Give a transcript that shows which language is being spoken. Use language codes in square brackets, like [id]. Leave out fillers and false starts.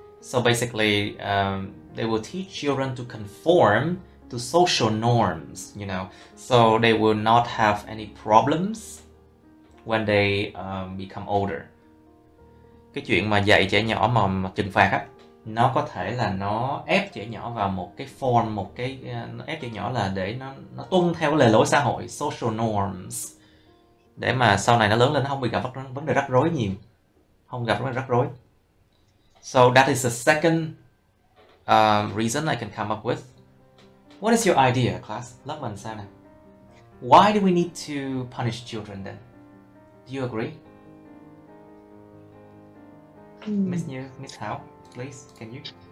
[en] So basically, they will teach children to conform to social norms, you know, so they will not have any problems when they become older. [vi] Cái chuyện mà dạy trẻ nhỏ mà trừng phạt á, nó có thể là nó ép trẻ nhỏ vào một cái form, nó ép trẻ nhỏ là để nó tuân theo cái lề lối xã hội, social norms, để mà sau này nó lớn lên nó không bị gặp vấn đề rắc rối nhiều, không gặp vấn đề rắc rối. [en] So that is the second reason I can come up with. What is your idea, class? [vi] Lớp mình sao nào? [en] Why do we need to punish children then? Do you agree? Miss Hao, please, can you?